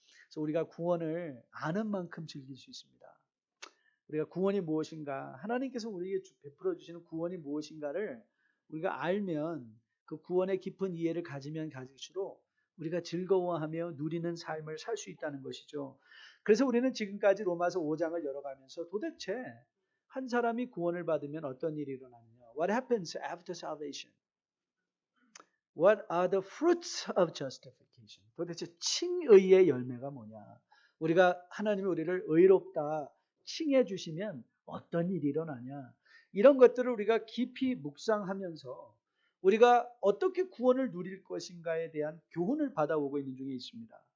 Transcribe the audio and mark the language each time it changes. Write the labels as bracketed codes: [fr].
[ko] 그래서 우리가 구원을 아는 만큼 즐길 수 있습니다. 우리가 구원이 무엇인가, 하나님께서 우리에게 베풀어 주시는 구원이 무엇인가를 우리가 알면 그 구원의 깊은 이해를 가지면 가질수록 우리가 즐거워하며 누리는 삶을 살 수 있다는 것이죠. 그래서 우리는 지금까지 로마서 5장을 열어가면서 도대체 한 사람이 구원을 받으면 어떤 일이 일어나느냐? [en] What happens after salvation? What are the fruits of justification? [ko] 도대체 칭의의 열매가 뭐냐? 우리가 하나님이 우리를 의롭다 칭해 주시면 어떤 일이 일어나냐? 이런 것들을 우리가 깊이 묵상하면서 우리가 어떻게 구원을 누릴 것인가에 대한 교훈을 받아오고 있는 중에 있습니다.